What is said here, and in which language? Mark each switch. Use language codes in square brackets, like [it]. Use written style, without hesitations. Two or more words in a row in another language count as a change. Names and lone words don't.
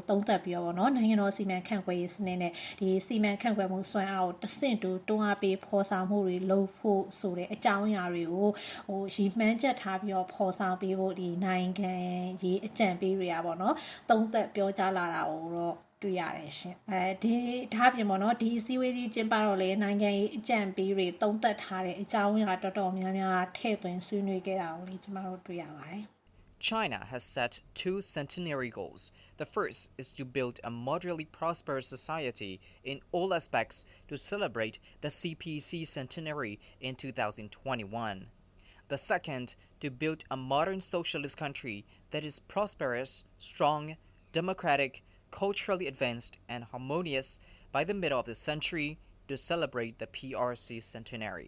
[my] သုံးသပ်ပြီးတော့ပေါ့နော်နိုင်ငံတော်စီမံခန့်ခွဲရေးစနစ်နဲ့ဒီစီမံခန့်ခွဲမှုစွမ်းအားကိုတဆင့်တူတွန်းအားပေးဖော်ဆောင်မှုတွေလုပ်ဖို့ဆိုတဲ့အကြောင်းအရာတွေကိုရည်မှန်းချက်ထားပြီးတော့ဖော်ဆောင်ပေးဖို့ဒီနိုင်ငံရေးအကြံပေးတွေကပေါ့နော်သုံးသပ်ပြောကြားလာတာကိုတော့တွေ့ရတယ်ရှင်ဒီဒါအပြင်ပေါ့နော်ဒီအစည်းအဝေးကြီးကျင်းပတော့လေနိုင်ငံရေးအကြံပေးတွေသုံးသပ်ထားတဲ့အကြောင်းအရာတော်တော်များများထည့်သွင်းဆွေးနွေးခဲ့တာကိုလေကျမတို့တွေ့ရပါတယ် [en] China has set 2 centenary goals. The first is to build a moderately prosperous society in all aspects to celebrate the CPC centenary in 2021. The second, to build a modern socialist country that is prosperous, strong, democratic, culturally advanced, and harmonious by the middle of the century to celebrate the PRC centenary.